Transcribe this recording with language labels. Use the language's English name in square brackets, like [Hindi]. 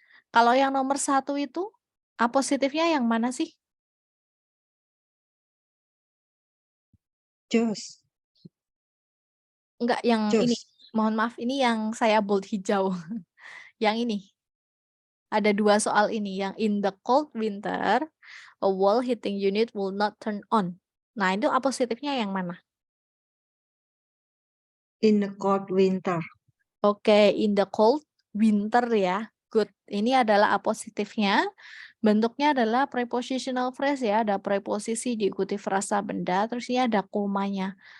[Indonesian] Kalau yang nomor 1 itu, A positifnya yang mana sih? Jos. Enggak, yang ini. Jos. Mohon maaf, ini yang saya bold hijau. Yang ini. Ada 2 soal ini. Yang [English] in the cold winter, a wall heating unit will not turn on. [Indonesian] Nah, itu A positifnya yang mana? [English] In the cold winter. Oke, in the cold winter ya. Good. [Indonesian] Ini adalah A positifnya. Bentuknya adalah prepositional phrase ya. Ada preposisi diikuti frasa benda. Terus ini ada komanya.